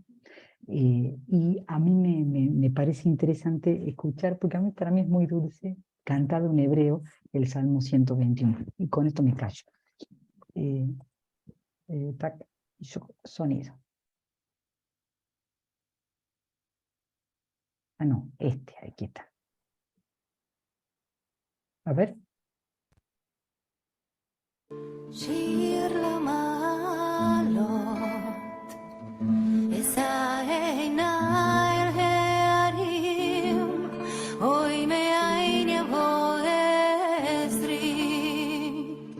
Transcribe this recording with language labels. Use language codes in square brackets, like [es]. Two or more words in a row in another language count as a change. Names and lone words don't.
[es] Y a mí me parece interesante escuchar, porque para mí es muy dulce, cantado en hebreo, el Salmo 121. Y con esto me callo. Sonido. Ah, no, aquí está. A ver. [he] שיר למעלות, אשא עיני אל ההרים, אוי מאין יבוא עזרי.